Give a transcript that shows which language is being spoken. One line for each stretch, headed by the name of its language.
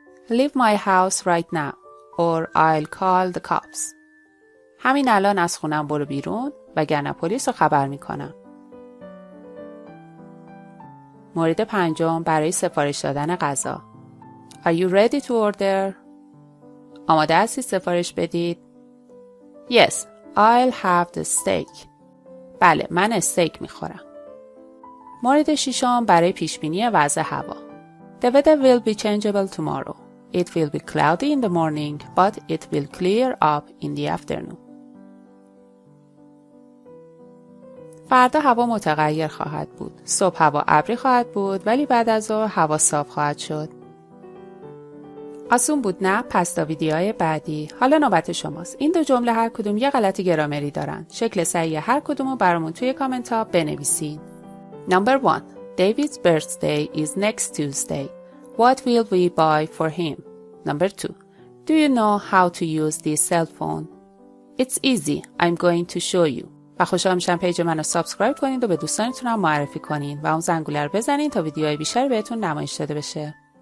English: Leave my house right now or I'll call the cops.
Persian: همین الان از خونم برو بیرون وگرنه پلیس رو خبر میکنم. مورد پنجم برای سفارش دادن غذا.
English: Are you ready to order?
Persian: آماده هستید سفارش بدید؟
English: Yes, I'll have the steak.
Persian: بله، من استیک میخورم. مورد ششم برای پیشبینی وضع هوا.
English: The weather will be changeable tomorrow. It will be cloudy in the morning, but it will clear up in the afternoon.
Persian: فردا هوا متغیر خواهد بود. صبح هوا ابری خواهد بود ولی بعد از ظهر هوا صاف خواهد شد. آسون بود نه؟ پس تا ویدیوهای بعدی. حالا نوبت شماست. این دو جمله هر کدوم یه غلط گرامری دارن. شکل صحیح هر کدومو برامون توی کامنت ها بنویسین.
English: Number 1. David's birthday is next Tuesday. What will we buy for him? Number 2. Do you know how to use this cell phone? It's easy. I'm going to show you.
Persian: و خوشحال میشم پیج منو سابسکرایب کنید و به دوستانتون هم معرفی کنید و اون زنگوله رو بزنید تا ویدیوهای بیشتری بهتون نمایش داده بشه.